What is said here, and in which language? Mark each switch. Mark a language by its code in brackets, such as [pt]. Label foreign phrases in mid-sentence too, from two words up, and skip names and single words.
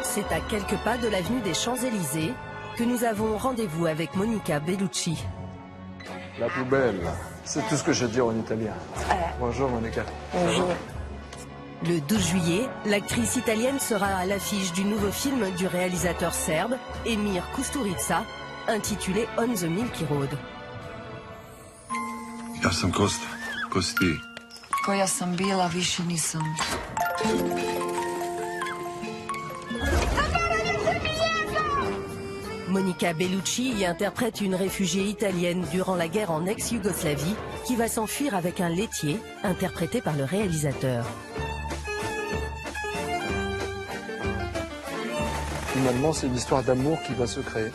[fr] à quelques pas de l'avenue des Champs-Élysées que nous avons rendez-vous avec Monica Bellucci. La plus belle, c'est tout ce que je dis en italien. Bonjour Monica. Bonjour. Le 12 juillet, l'actrice italienne sera à l'affiche du nouveau film du réalisateur serbe Emir Kusturica, intitulé On the Milky Road. [sr] Ja sam Kosta, Kosti. Koja sam bila, više nisam. [fr] Monica Bellucci y interprète une réfugiée italienne durant la guerre en ex-Yougoslavie qui va s'enfuir avec un laitier, interprété par le réalisateur. Finalement, c'est l'histoire d'amour qui va se créer.